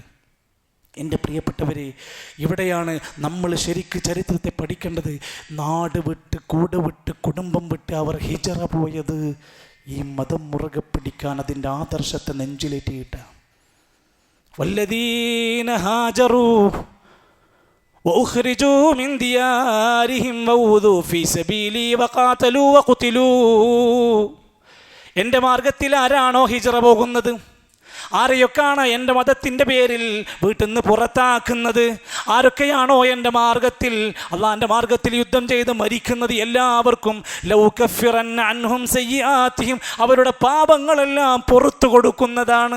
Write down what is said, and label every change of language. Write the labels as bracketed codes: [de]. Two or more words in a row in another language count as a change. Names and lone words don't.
[ml] എൻ്റെ പ്രിയപ്പെട്ടവരെ, ഇവിടെയാണ് നമ്മൾ ശരിക്ക് ചരിത്രത്തെ പഠിക്കേണ്ടത്. നാട് വിട്ട്, കൂട് വിട്ട്, കുടുംബം വിട്ട് അവർ ഹിജറ പോയത് ഈ മതം മുറുകെ പിടിക്കാൻ, അതിൻ്റെ ആദർശത്തെ നെഞ്ചിലേറ്റിയിട്ട. [ar] والذين هاجروا وأخرجوا من ديارهم وأوذوا في سبيلي وقاتلوا وقتلوا. [ml] എൻ്റെ മാർഗത്തിൽ ആരാണോ ഹിജറ പോകുന്നത്, ആരെയൊക്കെയാണ് എൻ്റെ മതത്തിൻ്റെ പേരിൽ വീട്ടിൽ നിന്ന് പുറത്താക്കുന്നത്, ആരൊക്കെയാണോ എൻ്റെ മാർഗത്തിൽ, അള്ളാൻ്റെ മാർഗത്തിൽ യുദ്ധം ചെയ്ത് മരിക്കുന്നത്, എല്ലാവർക്കും [ar] لأكفرن عنهم سيئاتهم, [ml] അവരുടെ പാപങ്ങളെല്ലാം പുറത്തു കൊടുക്കുന്നതാണ്.